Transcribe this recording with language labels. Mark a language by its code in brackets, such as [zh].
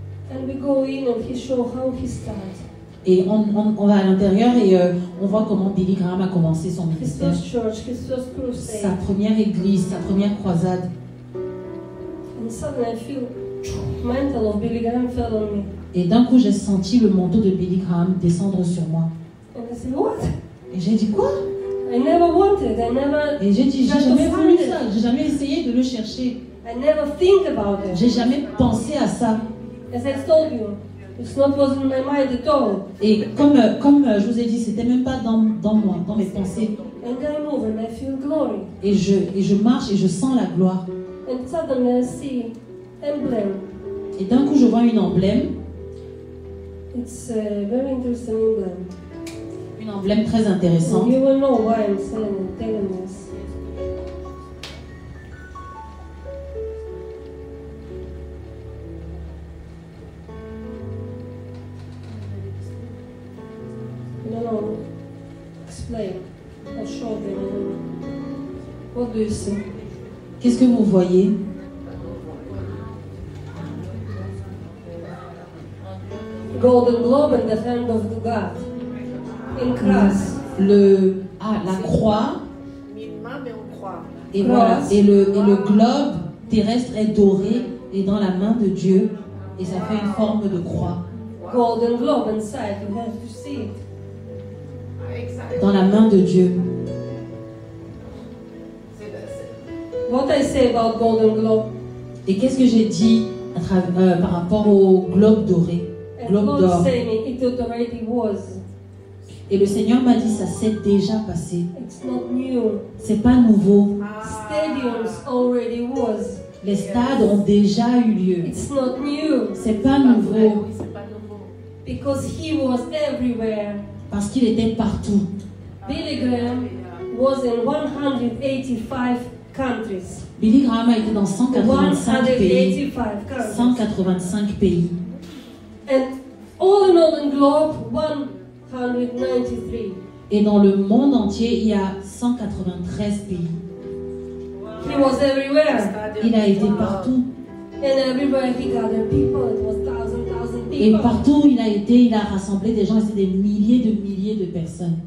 [en] And we go in and he show how he started. [fr] Et on va à l'intérieur et on voit comment Billy Graham a commencé son [en] His [fr] ministère. [en] first church, his first crusade. [fr] Sa première église, sa première croisade. [en] And suddenly I feel mantle of Billy Graham fell on me. [fr] Et d'un coup, j'ai senti le manteau de Billy Graham descendre sur moi. [en] And I said, what? [fr] Et j'ai dit, quoi? [en] I never wanted, I never, [fr] Et j'ai dit, j'ai [en] Just [fr] jamais [en] to [fr] voulu [en] find it. [fr] ça. J'ai jamais essayé de le chercher. [en] I never think about it. [fr] J'ai jamais pensé à ça. [en] As I told you, it's not was in my mind at all. [fr] Et comme je vous ai dit, c'était même pas dans moi, dans mes pensées. [en] And I move and I feel glory. [fr] Et je marche et je sens la gloire. [en] And suddenly I see emblem. [fr] Et d'un coup, je vois une emblème. [en] It's a very interesting emblem. [fr] Une emblème très intéressante. [en] And you will know why I'm telling this. No, explain. I'll show them. What do you see? [fr] Qu'est-ce que vous voyez? [en] Golden globe in the hand of the God. In cross. [fr] La croix, Une main, mais on croit. Et voilà, et le globe terrestre est doré et dans la main de Dieu et ça fait une forme de croix. [en] Golden globe inside, you have to see it. [fr] Dans la main de Dieu. [en] What I say about golden globe? [fr] Et qu'est-ce que j'ai dit par rapport au globe doré, globe d'or? [en] It already was. [fr] Et le Seigneur m'a dit, ça s'est déjà passé. [en] It's not new. [fr] C'est pas nouveau. [en] Stadiums already was. [fr] Les stades ont déjà eu lieu. [en] It's not new. [fr] C'est pas nouveau. [en] Because he was everywhere. [fr] Parce qu'il était partout. [en] Billy Graham was in 185 countries. [fr] Billy Graham a été dans 185 pays. 185 pays. [en] And all the Northern Globe, 193. [fr] Et dans le monde entier, il y a 193 pays. [en] He was everywhere. [fr] Il a été partout. [en] And everywhere he gathered people, it was thousand [fr] Et [en] people. [fr] partout où il a été, il a rassemblé des gens, et c'est des milliers de personnes.